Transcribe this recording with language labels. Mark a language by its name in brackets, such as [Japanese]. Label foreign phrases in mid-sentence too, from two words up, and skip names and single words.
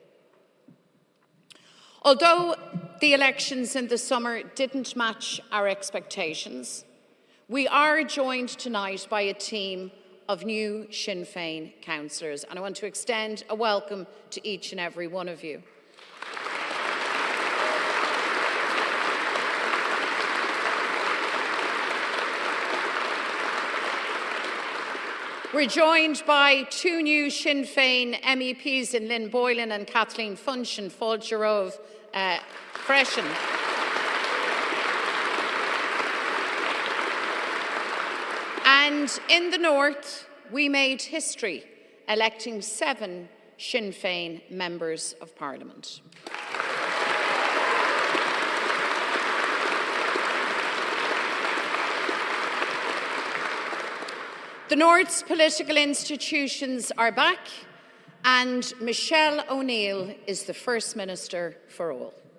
[English] Although the elections in the summer didn't match our expectations, we are joined tonight by a team of new Sinn Féin councillors, and I want to extend a welcome to each and every one of you. We're joined by two new Sinn Féin MEPs in Lynn Boylan and Kathleen Funchion, [Irish] Fáiltearobh Freisin. [English] And in the north, we made history, electing 7 Sinn Féin members of Parliament. The North's political institutions are back, and Michelle O'Neill is the First Minister for all.